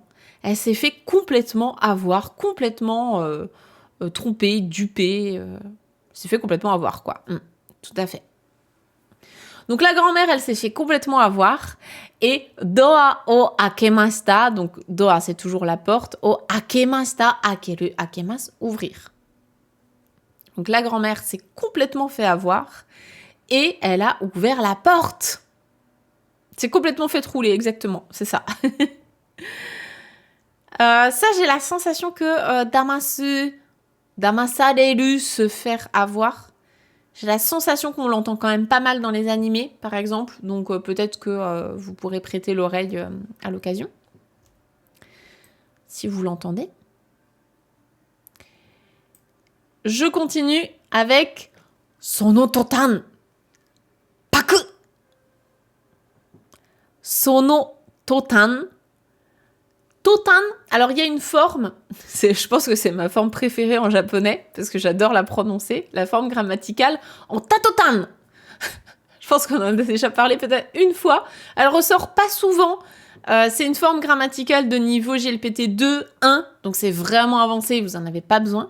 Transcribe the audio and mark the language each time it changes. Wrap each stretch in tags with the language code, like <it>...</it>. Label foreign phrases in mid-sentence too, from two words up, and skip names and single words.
<fr>Elle s'est fait complètement avoir, complètement trompée, dupée. Elle s'est fait complètement avoir, quoi. Tout à fait. Donc la grand-mère, elle s'est fait complètement avoir. Et</fr> <ja>ドアを開けました,</ja> <fr>donc doa c'est toujours la porte,</fr> <ja>を開けました、開ける、開けます,</ja> <fr>ouvrir. Donc la grand-mère s'est complètement fait avoir et elle a ouvert la porte. C'est complètement fait rouler, exactement, c'est ça. Ça, j'ai la sensation que damasareru, se faire avoir. J'ai la sensation qu'on l'entend quand même pas mal dans les animés, par exemple. Donc peut-être que vous pourrez prêter l'oreille à l'occasion. Si vous l'entendez. Je continue avec</fr> <ja>その途端. ぱく。その途端.</ja> <fr>Totan, alors il y a une forme, je pense que c'est ma forme préférée en japonais, parce que j'adore la prononcer, la forme grammaticale en tatotan. Je pense qu'on en a déjà parlé peut-être une fois. Elle ressort pas souvent. C'est une forme grammaticale de niveau GLPT 2, 1, donc c'est vraiment avancé, vous en avez pas besoin.</fr>